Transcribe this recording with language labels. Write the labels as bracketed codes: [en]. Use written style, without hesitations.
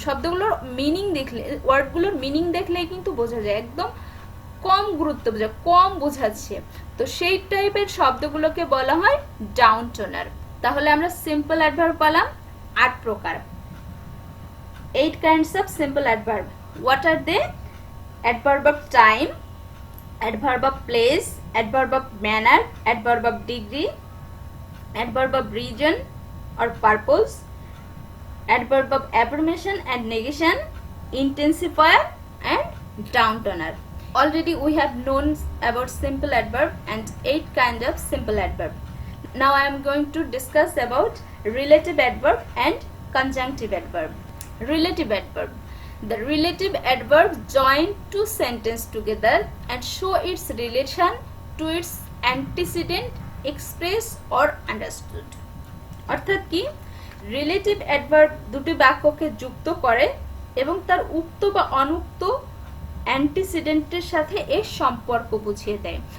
[bn] শব্দগুলোর meaning দেখলে, ওয়ার্ডগুলোর meaning দেখলেই কিন্তু বোঝা যায় একদম কম গুরুত্ব বোঝা, কম বোঝাচ্ছে। তো সেই টাইপের শব্দগুলোকে বলা হয় ডাউন টোনার। তাহলে আমরা সিম্পল অ্যাডভার্ব পেলাম 8 প্রকার। [en] 8 kinds of simple adverb. What are they? Adverb of time, adverb of place, adverb of manner, adverb of degree, adverb of region or purpose, adverb of affirmation and negation, intensifier and down toner. Already we have known about simple adverb and 8 kinds of simple adverb. Now I am going to discuss about relative adverb and conjunctive adverb. Relative adverb. The relative adverb join two sentences together and show its relation to its antecedent, express or understood. [bn] অর্থাৎ কি? Relative adverb দুটি বাক্যকে যুক্ত করে এবং তার উক্ত বা অনুক্ত অ্যান্টিসিডেন্টের সাথে এর সম্পর্ক বুঝিয়ে দেয়।